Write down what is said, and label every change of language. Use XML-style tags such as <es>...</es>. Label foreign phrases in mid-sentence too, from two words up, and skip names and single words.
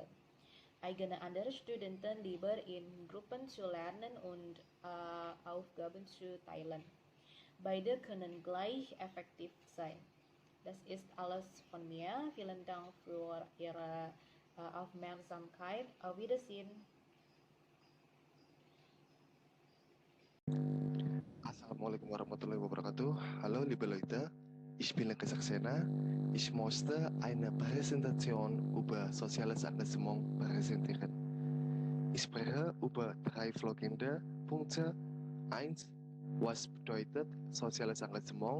<de>Eigene andere Studenten lieber in Gruppen zu lernen und Aufgaben zu teilen. Beide können gleich effektiv sein. Das ist alles von mir. Vielen Dank für Ihre Aufmerksamkeit. Auf Wiedersehen.</de> <ar>السلام عليكم ورحمة الله وبركاته.</ar> <de>Hallo liebe Leute, ich bin Lenke Saxena. Ich möchte eine Präsentation über soziales Engagement präsentieren. Ich spreche über 3 folgende Punkte. 1. Was bedeutet soziales Engagement?</de>